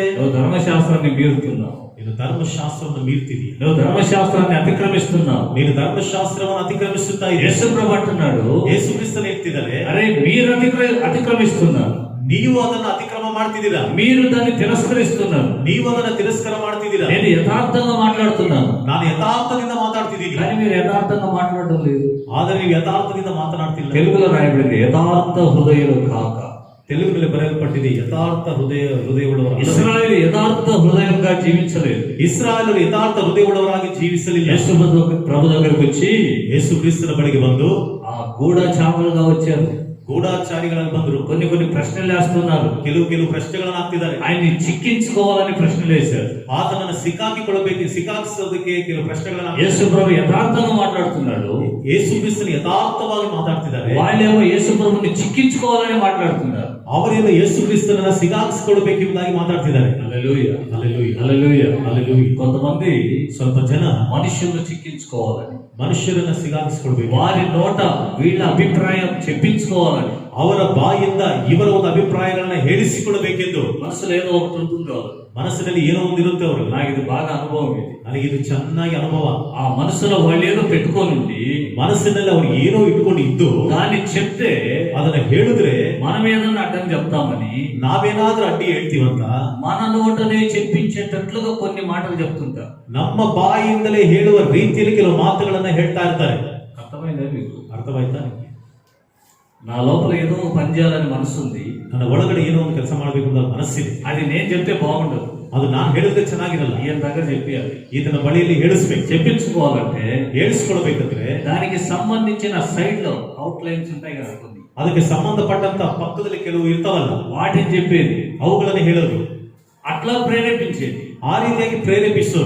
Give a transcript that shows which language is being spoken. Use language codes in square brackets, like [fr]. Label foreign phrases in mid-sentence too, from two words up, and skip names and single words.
[te] నువ్వు ధర్మశాస్త్రాన్ని మీరుతున్నావు, [kn] ನೀನು ಧರ್ಮಶಾಸ್ತ್ರವನ್ನು ಮೀರ್ತಿದೀಯ, [te] నువ్వు ధర్మశాస్త్రాన్ని అతిక్రమిస్తున్నావు. [kn] ನೀನು ಧರ್ಮಶಾಸ್ತ್ರವನ್ನು ಅತಿಕ್ರಮಿಸುತ್ತಾ ಇದ್ದೀಯ. [te] యేసు ప్రభు అంటున్నాడు, [kn] ಯೇಸುಕ್ರಿಸ್ತನು ಹೇಳ್ತಿದ್ದಾರೆ, [te] అరే మీరు అతిక్రమిస్తున్నారు, [kn] ನೀವು ಅದನ್ನ ಅತಿಕ್ರಮ ಮಾಡ್ತಿದ್ದೀರಾ, [te] మీరు దాన్ని తిరస్కరిస్తున్నారు. [kn] ನೀವು ಅದನ್ನ ತಿರಸ್ಕಾರ ಮಾಡ್ತಿದ್ದೀರಾ. [te] నేను యథార్థంగా మాట్లాడుతున్నాను, [kn] ನಾನು ಯಥಾರ್ಥದಿಂದ ಮಾತಾಡ್ತಿದ್ದೀನಿ, [te] కానీ మీరు యథార్థంగా మాట్లాడడం లేదు. [kn] ಆದರೆ ನೀವು ಯಥಾರ್ಥದಿಂದ ಮಾತನಾಡ್ತಿಲ್ಲ. [te] తెలుగులో రాయబడింది యథార్థ హృదయులు కాక. [kn] ತೆಲುಗಿನಲ್ಲಿ ಬರೆಯಲ್ಪಟ್ಟಿದೆ ಯಥಾರ್ಥ ಹೃದಯವುಳ್ಳವರು. [te] ఇశ్రాయేలు యథార్థ హృదయంగా జీవించలేదు. [kn] ಇಸ್ರಾಯೇಲರು ಯಥಾರ್ಥ ಹೃದಯವುಳ್ಳವರಾಗಿ ಜೀವಿಸಲಿಲ್ಲ. [te] యేసు ప్రభు దగ్గరికి వచ్చి [kn] ಯೇಸುಕ್ರಿಸ್ತನ ಬಳಿಗೆ ಬಂದು [te] ఆ గూఢచారులుగా వచ్చారు, [kn] ಗೂಢಾಚಾರಿಗಳಾಗಿ ಬಂದರು. [te] కొన్ని ప్రశ్నలు వేస్తున్నారు, [kn] ಕೆಲವು ಪ್ರಶ್ನೆಗಳನ್ನು ಹಾಕ್ತಿದ್ದಾರೆ. [te] ఆయన్ని చిక్కించుకోవాలని ప్రశ్నలు వేశారు. [kn] ಆತನನ್ನು ಸಿಕ್ಕಾಕಿಸೋದಕ್ಕೆ ಕೆಲವು ಪ್ರಶ್ನೆಗಳನ್ನ [te] యేసు ప్రభు యథార్థంగా మాట్లాడుతున్నాడు, [kn] ಯೇಸುಕ್ರಿಸ್ತನು ಯಥಾರ್ಥವಾಗಿ ಮಾತಾಡ್ತಿದ್ದಾರೆ. [te] వాళ్ళేమో యేసు ప్రభుని చిక్కించుకోవాలని మాట్లాడుతున్నారు. [kn] ಅವರೇನು ಯೇಸುಕ್ರಿಸ್ತನನ್ನ ಸಿಕ್ಕಾಕಿಸಿಕೊಳ್ಳಬೇಕೆಂಬುದಾಗಿ ಮಾತಾಡ್ತಿದ್ದಾರೆ. [te] హల్లెలూయా. [kn] ಹಲ್ಲೆಲೂಯಾ. [te] హల్లెలూయా. [kn] ಹಲ್ಲೆಲೂಯಾ. [te] కొంతమంది [kn] ಸ್ವಲ್ಪ ಜನ [te] మనుషులను చిక్కించుకోవాలని, [kn] ಮನುಷ್ಯರನ್ನ ಸಿಕ್ಕಾಕಿಸಿಕೊಳ್ಬೇಕು, [te] వారి నోట వీళ్ళ అభిప్రాయం చెప్పించుకోవాలని, [kn] ಅವರ ಬಾಯಿಂದ ಇವರ ಒಂದು ಅಭಿಪ್ರಾಯಗಳನ್ನ ಹೇಳಿಸಿಕೊಳ್ಳಬೇಕೆಂದು [te] మనసులో ఏదో ఒకటి ఉంటుందో, [kn] ಮನಸ್ಸಿನಲ್ಲಿ ಏನೋ ಒಂದಿರುತ್ತೆ ಅವರು. [te] నాకు ఇది బాగా అనుభవం, ఇది [kn] ನನಗಿದು ಚೆನ್ನಾಗಿ ಅನುಭವ. [te] ఆ మనసులో వాళ్ళు ఏదో పెట్టుకొని ఉండి [kn] ಮನಸ್ಸಿನಲ್ಲಿ ಅವ್ರು ಏನೋ ಇಟ್ಕೊಂಡು ಇದ್ದು [te] దాన్ని చెప్తే [kn] ಅದನ್ನ ಹೇಳಿದ್ರೆ [te] మనం ఏదన్నా అడ్డం చెప్తామని [kn] ನಾವೇನಾದ್ರೂ ಅಡ್ಡಿ ಹೇಳ್ತೀವಂತ [te] మన నోటనే చెప్పించేటట్లుగా కొన్ని మాటలు చెప్తుంటారు. [kn] ನಮ್ಮ ಬಾಯಿಯಿಂದಲೇ ಹೇಳುವ ರೀತಿಯಲ್ಲಿ ಕೆಲವು ಮಾತುಗಳನ್ನ ಹೇಳ್ತಾ ಇರ್ತಾರೆ. [te] అర్థమైందా మీకు? [kn] ಅರ್ಥವಾಯ್ತಾ? [te] నా లోపల ఏదో పని చేయాలని మనసు ఉంది, [kn] ನನ್ನ ಒಳಗಡೆ ಏನೋ ಒಂದು ಕೆಲಸ ಮಾಡಬೇಕು ಅಂತ ಮನಸ್ಸಿದೆ. [te] అది నేను చెప్తే బాగుండదు, [kn] ಅದು ನಾನು ಹೇಳಿದ್ರೆ ಚೆನ್ನಾಗಿರಲ್ಲ. [te] ఈయన దగ్గర చెప్పాలి. [kn] ಇದನ್ನ ಬಳಿಯಲ್ಲಿ ಹೇಳಿಸ್ಬೇಕು. [te] చెప్పించుకోవాలంటే [kn] ಹೇಳಿಸ್ಕೊಳ್ಬೇಕಂದ್ರೆ [te] దానికి సంబంధించిన సైడ్ లో అవుట్ లైన్స్ ఉంటాయి కదా కొన్ని, [kn] ಅದಕ್ಕೆ ಸಂಬಂಧಪಟ್ಟಂತ ಪಕ್ಕದಲ್ಲಿ ಕೆಲವು ಇರ್ತಾವಲ್ಲ, [te] వాటిని చెప్పేది, [kn] ಅವುಗಳನ್ನ ಹೇಳೋದು, [te] అట్లా ప్రేరేపించేది. [kn] ಆ ರೀತಿಯಾಗಿ ಪ್ರೇರೇಪಿಸೋದು.